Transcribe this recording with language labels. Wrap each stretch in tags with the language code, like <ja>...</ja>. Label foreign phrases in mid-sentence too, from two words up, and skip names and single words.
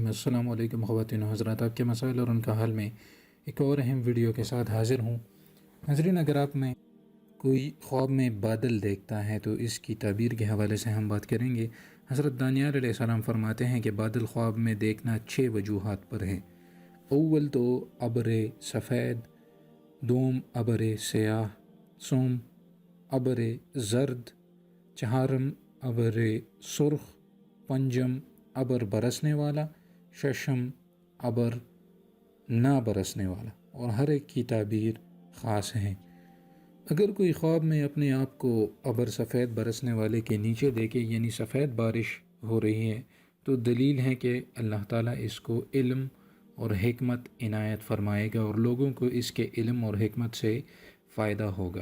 <ar>السلام علیکم</ar> <ur>خواتین و حضرات، آپ کے مسائل اور ان کا حل میں ایک اور اہم ویڈیو کے ساتھ حاضر ہوں۔ ناظرین، اگر آپ میں کوئی خواب میں بادل دیکھتا ہے تو اس کی تعبیر کے حوالے سے ہم بات کریں گے۔ حضرت دانیال</ur> <ar>علیہ السلام</ar> <ur>فرماتے ہیں کہ بادل خواب میں دیکھنا 6 وجوہات پر ہے۔ اول تو ابر سفید، دوم ابر سیاہ، سوم ابر زرد، چہارم ابر سرخ، پنجم ابر برسنے والا، ششم ابر نہ برسنے والا، اور ہر ایک کی تعبیر خاص ہے۔ اگر کوئی خواب میں اپنے آپ کو ابر سفید برسنے والے کے نیچے دیکھے، یعنی سفید بارش ہو رہی ہے، تو دلیل ہے کہ اللہ تعالیٰ اس کو علم اور حکمت عنایت فرمائے گا اور لوگوں کو اس کے علم اور حکمت سے فائدہ ہوگا۔</ur>